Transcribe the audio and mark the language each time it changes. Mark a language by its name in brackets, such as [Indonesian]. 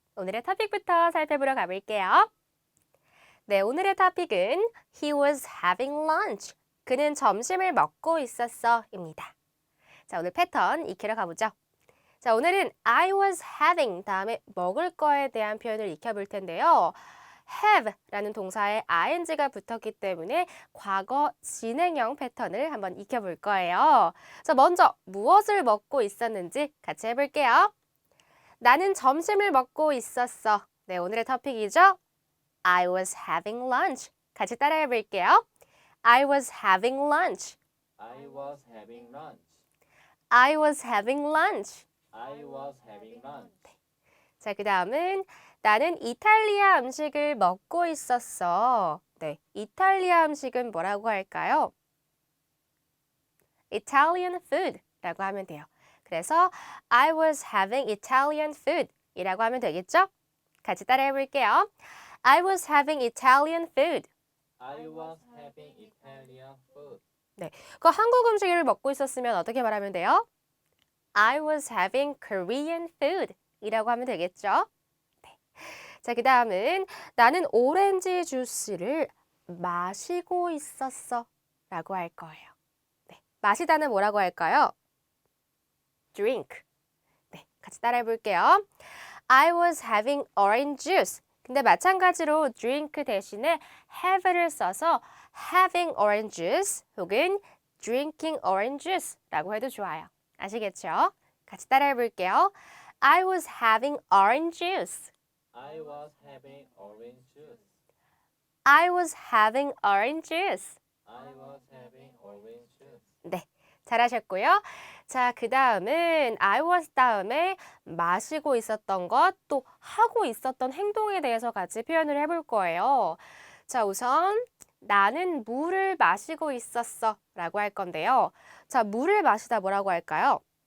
[Korean] 오늘의 토픽부터 살펴보러 가볼게요. 네, 오늘의 토픽은 [English] He was having lunch. [Korean] 그는 점심을 먹고 있었어 입니다. 자, 오늘 패턴 익히러 가보죠. 자, 오늘은 [English] I was having [Korean] 다음에 먹을 거에 대한 표현을 익혀볼 텐데요. have라는 동사에 ing가 붙었기 때문에 과거 진행형 패턴을 한번 익혀볼 거예요. 자, 먼저 무엇을 먹고 있었는지 같이 해볼게요. 나는 점심을 먹고 있었어. 네, 오늘의 토픽이죠. [English] I was having lunch. [Korean] 같이 따라해 볼게요. [English] I was having lunch. I was having lunch. I was having lunch. I was having lunch. [Korean] 자, 그 다음은 나는 이탈리아 음식을 먹고 있었어. 네, 이탈리아 음식은 뭐라고 할까요? [English] Italian food [Korean] 라고 하면 돼요. 그래서 [English] I was having Italian food [Korean] 이라고 하면 되겠죠? 같이 따라해 볼게요. [English] I was having Italian food. I was having Italian food. [Korean] 네, 그 한국 음식을 먹고 있었으면 어떻게 말하면 돼요? [English] I was having Korean food [Korean] 이라고 하면 되겠죠? 네. 자, 그 다음은 나는 오렌지 주스를 마시고 있었어 라고 할 거예요. 네, 마시다는 뭐라고 할까요? drink. 네, 같이 따라해 볼게요. [English] I was having orange juice. [Korean] 근데 마찬가지로 drink 대신에 have를 써서 [English] having orange juice [Korean] 혹은 [English] drinking orange juice [Korean] 라고 해도 좋아요. 아시겠죠? 같이 따라해 볼게요. [English] I was having orange juice. I was having orange juice. I was having orange juice. I was having orange juice. [Korean] 네, 잘하셨고요. 자, 그 다음은 [English] I was [Korean] 다음에 마시고 있었던 것, 또 하고 있었던 행동에 대해서 같이 표현을 해볼 거예요. 자, 우선 나는 물을 마시고 있었어 라고 할 건데요. 자, 물을 마시다 뭐라고 할까요?